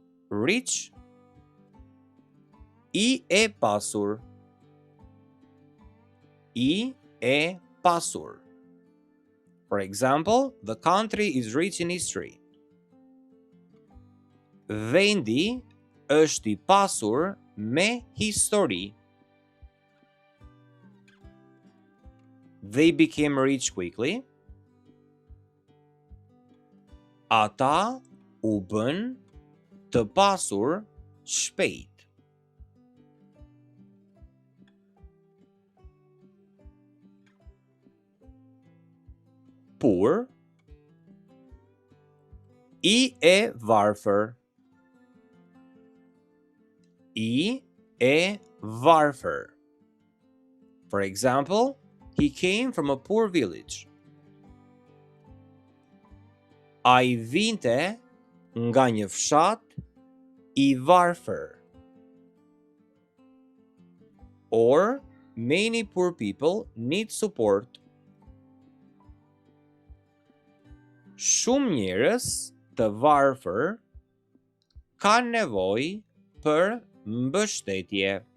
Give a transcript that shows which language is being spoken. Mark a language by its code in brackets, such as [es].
[en] Rich. [sq] I e pasur. I e pasur. [en] For example, the country is rich in history. [sq] Vendi është I pasur me histori. [en] They became rich quickly. [sq] Ata u bën të pasur shpejt. [en] Poor. [sq] I e varfër. I e varfër. [en] For example, he came from a poor village. [sq] Ai vinte nga një fshat I varfër. [en] Or, many poor people need support. [sq] Shumë njerëz të varfër kanë nevojë për mbështetje.